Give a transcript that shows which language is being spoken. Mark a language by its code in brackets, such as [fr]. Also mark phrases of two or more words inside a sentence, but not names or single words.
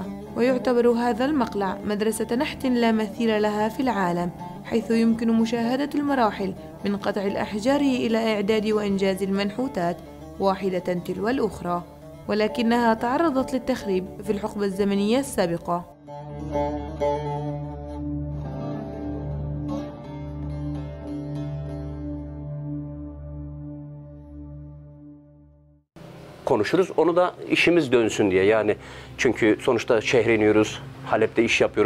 [ar] ويعتبر هذا المقلع مدرسة نحت لا مثيل لها في العالم، حيث يمكن مشاهدة المراحل من قطع الأحجار إلى إعداد وإنجاز المنحوتات واحدة تلو الأخرى، ولكنها تعرضت للتخريب في الحقبة الزمنية السابقة. [tr] Konuşuruz. Onu da işimiz dönsün diye. Yani çünkü sonuçta şehre iniyoruz. Halep'te iş yapıyoruz.